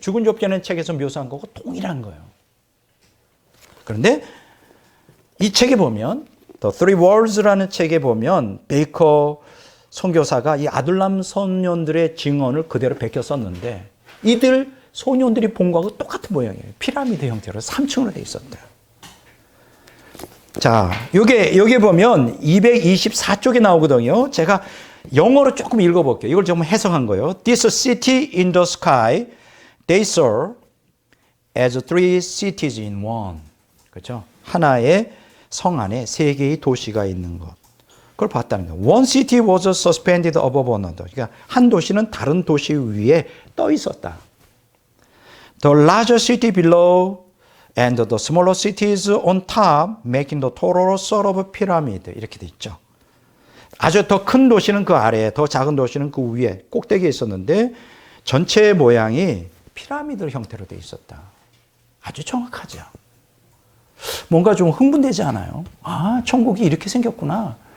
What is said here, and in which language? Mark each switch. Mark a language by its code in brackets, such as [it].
[ko] 죽은 좁혀낸 책에서 묘사한 거고 동일한 거예요. 그런데 이 책에 보면 The Three Worlds라는 책에 보면 베이커 선교사가 이 아둘람 소년들의 증언을 그대로 베껴 썼는데 이들 소년들이 본 거하고 똑같은 모양이에요. 피라미드 형태로 3층으로 되어 있었대요. 자, 여기 보면 224쪽에 나오거든요. 제가 영어로 조금 읽어볼게요. 이걸 좀 해석한 거예요. [en] This city in the sky they saw as three cities in one. [ko] 그렇죠? 하나의 성 안에 세 개의 도시가 있는 것. 그걸 봤다는 거예요. [en] One city was suspended above another. [ko] 그러니까 한 도시는 다른 도시 위에 떠 있었다. [en] The larger city below and the smaller cities on top making the total sort of pyramid. [ko] 이렇게 돼 있죠. 아주 더 큰 도시는 그 아래에, 더 작은 도시는 그 위에 꼭대기에 있었는데 전체 모양이 피라미드 형태로 돼 있었다. 아주 정확하죠. 뭔가 좀 흥분되지 않아요? 아, 천국이 이렇게 생겼구나.